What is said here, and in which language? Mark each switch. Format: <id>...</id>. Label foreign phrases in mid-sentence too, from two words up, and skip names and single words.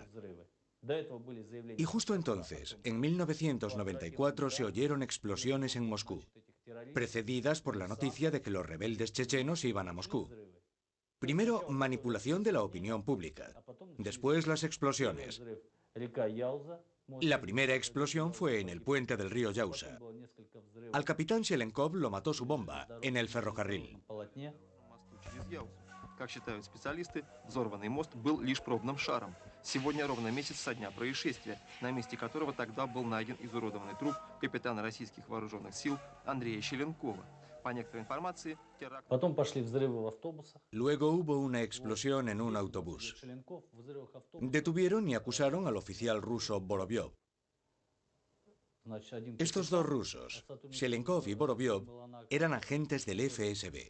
<es>Y justo entonces, en 1994, se oyeron explosiones en Moscú, precedidas por la noticia de que los rebeldes chechenos iban a Moscú. Primero, manipulación de la opinión pública. Después, las explosiones. La primera explosión fue en el puente del río Yausa. Al capitán Shelenkov lo mató su bomba en el ferrocarril.</es> <ru>Как считают специалисты, взорванный мост был лишь пробным шаром. Сегодня ровно месяц со дня происшествия, на месте которого тогда был найден изуродованный труп капитана российских вооруженных сил Андрея Щеленкова. По некоторой информации, теракт...</ru> <es>Luego hubo una explosión en un autobús. Detuvieron y acusaron al oficial ruso Vorovyov. Estos dos rusos, Shelenkov y Vorovyov, eran agentes del FSB.</es>